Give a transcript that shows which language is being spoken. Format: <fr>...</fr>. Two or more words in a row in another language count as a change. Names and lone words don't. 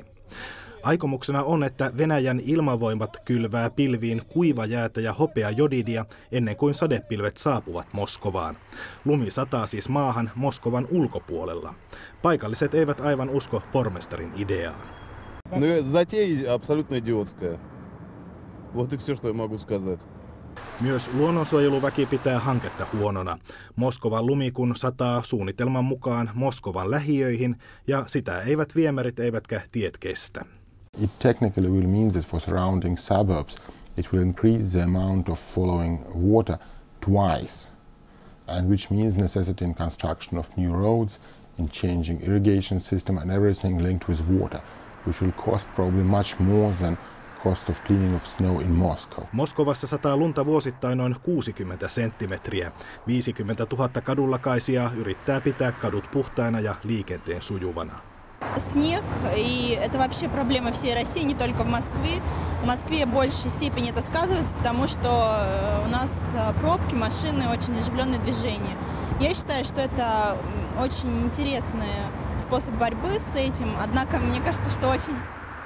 <fi>Aikomuksena on, että Venäjän ilmavoimat kylvää pilviin kuivajäätä ja hopeajodidia ennen kuin sadepilvet saapuvat Moskovaan. Lumi sataa siis maahan Moskovan ulkopuolella. Paikalliset eivät aivan usko pormestarin ideaan. No,</fi> <ru>затея абсолютно идиотская. Вот и все, что я могу сказать.</ru> <fi>Myös luonnonsuojeluväki pitää hanketta huonona. Moskovan lumi kun sataa suunnitelman mukaan Moskovan lähiöihin ja sitä eivät viemärit eivätkä tiet kestä.</fi> <en>It technically will mean that for surrounding suburbs it will increase the amount of following water twice, and which means necessity in construction of new roads, in changing irrigation system and everything linked with water, which will cost probably much more than cost of cleaning of snow in Moscow.</en> <fi>Moskovassa sataa lunta vuosittain noin 60 senttimetriä. 50 000 kadullakaisia yrittää pitää kadut puhtaina ja liikenteen sujuvana.</fi> <ru>Снег, и это вообще проблема всей России, не только в Москве. В Москве в большей степени это сказывается, потому что у нас пробки, машины, очень оживленное движение. Я считаю, что это очень интересный способ борьбы с этим, однако мне кажется, что очень</ru>